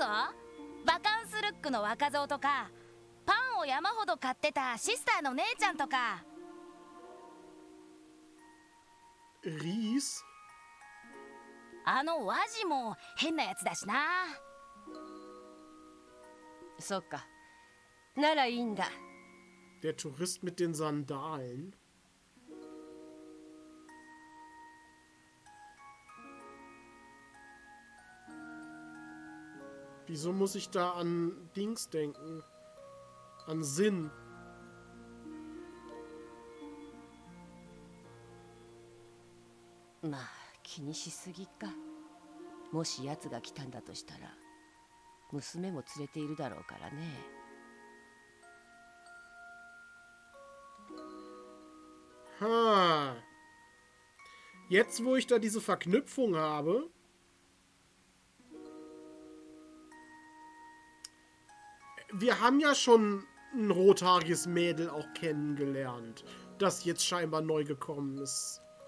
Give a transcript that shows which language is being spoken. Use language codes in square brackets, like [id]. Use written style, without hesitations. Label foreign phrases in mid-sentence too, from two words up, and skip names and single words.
[ja] バカンスルックの若造とか、パンを山ほど買ってたシスターの姉ちゃんとか。 [de] Ries? [ja] あのワジも変なやつだしな。そっか、ならいいんだ。 [de] Der Tourist mit den Sandalen? Wieso muss ich da an Dings denken? An Sinn? [ja] Ma, 気にしすぎか。もし奴が来たんだとしたら、娘も連れているだろうからね。 Ha. [de] Jetzt, wo ich da diese Verknüpfung habe, wir haben ja schon ein rothaariges Mädel auch kennengelernt, das jetzt scheinbar neu gekommen ist.